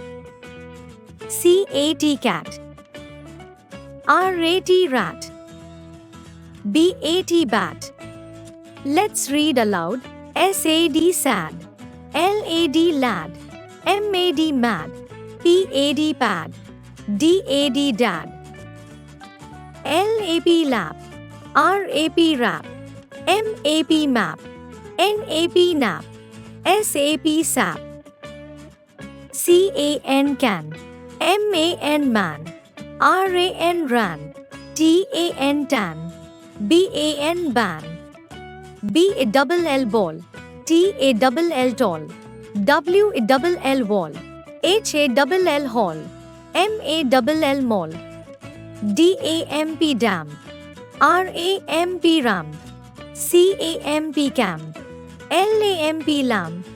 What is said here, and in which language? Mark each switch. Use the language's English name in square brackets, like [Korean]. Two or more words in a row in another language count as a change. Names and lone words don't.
[English] CAT cat. RAT rat. BAT bat. Let's read aloud. SAD sad. LAD lad. MAD mad. PAD pad. DAD dad. LAP lap. RAP rap. MAP map. NAP nap. SAP sap. CAN can. MAN man. RAN ran. TAN tan. BAN ban. BALL ball. TALL tall. WALL wall. HALL hall. MALL mall. DAMP dam. RAMP ram. CAMP cam. LAMP lamp.